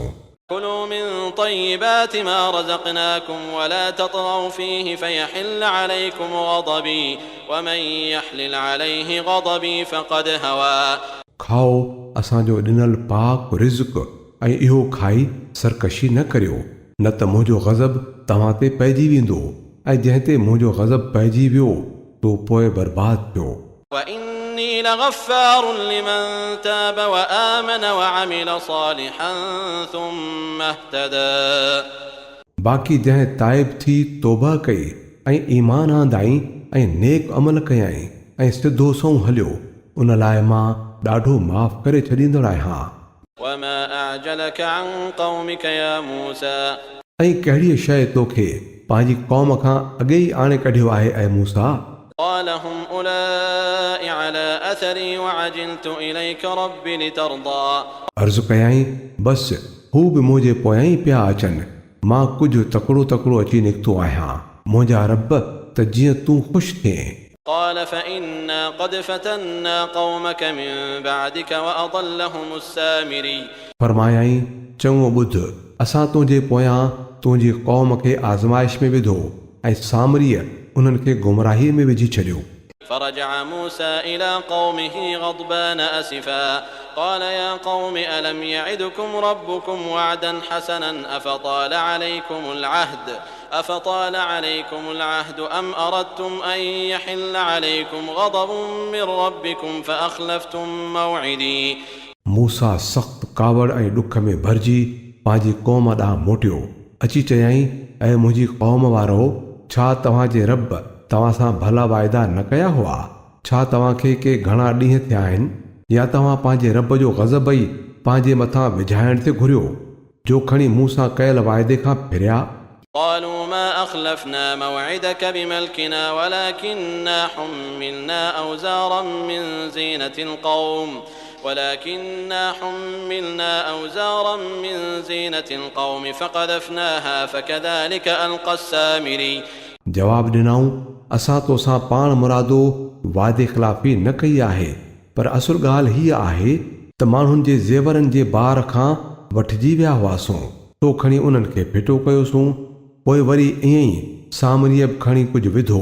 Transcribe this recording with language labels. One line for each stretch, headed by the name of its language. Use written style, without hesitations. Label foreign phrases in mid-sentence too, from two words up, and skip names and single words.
Arabic: كلوا من طيبات ما رزقناكم ولا تطغوا فيه فيحل عليكم غضبي ومن يحلل عليه غضبي فقد هوى।
Sindhi: खाओ असांजो ॾिनल पाक रिज़्क़ ऐं इहो खाई सरकशी न करियो न त मुंहिंजो ग़ज़ब तव्हां ते पइजी वेंदो ऐं जंहिं ते मुंहिंजो ग़ज़ब पइजी वियो तो पोइ बर्बाद थियो।
Arabic: وإني لغفار لمن تاب وآمن وعمل صالحا ثم اهتدى.
Sindhi: बाक़ी जंहिं ताइब थी तौबा कई ऐं ईमान आंदाई ऐं नेक अमल कयाई ऐं सिधो संहुं हलियो उन लाइ मां ॾाढो माफ़ करे छॾींदड़ आहियां.
Arabic: وما أعجلك عن قومك يا موسى.
Sindhi: ऐं कहिड़ी शइ तोखे पंहिंजी क़ौम खां अॻे ई आणे कढियो आहे ऐं मूसा.
Arabic: قال هم أولئك على أثري وعجلت إليك رب لترضى.
Sindhi: अर्ज़ु कयाई बसि हू बि मुंहिंजे पोयां ई पिया अचनि. मां कुझु तकिड़ो तकिड़ो अची निकितो आहियां मुंहिंजा रब त जीअं तूं ख़ुशि थिए.
Arabic: قال فإنا قد فتنا قومك من بعدك وأضلهم السامري.
Sindhi: फरमायाई चङो ॿुध असां तुंहिंजे पोयां तुंहिंजी क़ौम खे आज़माइश में विधो ऐं सामरीअ उन्हनि खे गुमराहीअ में विझी छॾियो.
Arabic: فرجع موسى إلى قومه غضبان أسفا قال يا قوم ألم يعدكم ربكم وعدا حسنا أفطال عليكم العهد أم أردتم أن يحل عليكم غضب من ربكم فأخلفتم موعدي.
Sindhi: मूसा सख़्त कावड़ ऐं ॾुख में भरिजी पंहिंजी क़ौम ॾांहुं मोटियो अची चयाई ऐं मुंहिंजी क़ौम वारो छा तव्हांजे रब तव्हां सां भला वाइदा न कया हुआ. छा तव्हांखे के घणा ॾींहं थिया आहिनि या तव्हां पंहिंजे रब जो ग़ज़ब ई पंहिंजे मथां विझाइण ते घुरियो जो खणी मूं सां कयल वाइदे खां फिरिया.
Arabic: قالوا ما أخلفنا موعدك بملكنا ولكننا حملنا أوزارا من زينة القوم فقذفناها فكذلك ألقى السامري.
Sindhi: जवाब ॾिनऊं असां तोसां पाण मुरादो वाइदे ख़िलाफ़ी न कई आहे पर असुल ॻाल्हि हीअ आहे त माण्हुनि जे ज़ेवरनि जे बार खां वठिजी विया हुआसूं तो खणी उन्हनि खे फिटो कयोसूं. पोइ वरी ईअं ई सामरीअ बि खणी कुझु विधो.